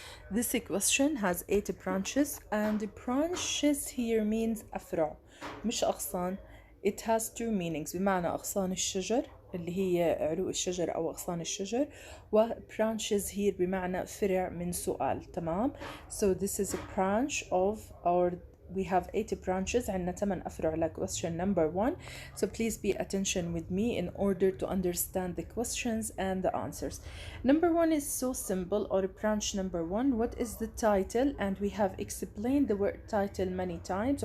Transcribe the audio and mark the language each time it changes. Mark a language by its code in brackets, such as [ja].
[en] This question has 8 branches, and the branches here means [ar] أفرع مش أغصان. [en] It has two meanings. [ar] بمعنى أغصان الشجر اللي هي عروق الشجر أو أغصان الشجر، و [en] branches here [ar] بمعنى فرع من سؤال. تمام. [en] So this is a branch of our we have 8 branches. [ar] عندنا 8 أفرع ل [en] question number 1. So please be attention with me in order to understand the questions and the answers. Number 1 is so simple, or branch number 1. What is the title? And we have explained the word title many times.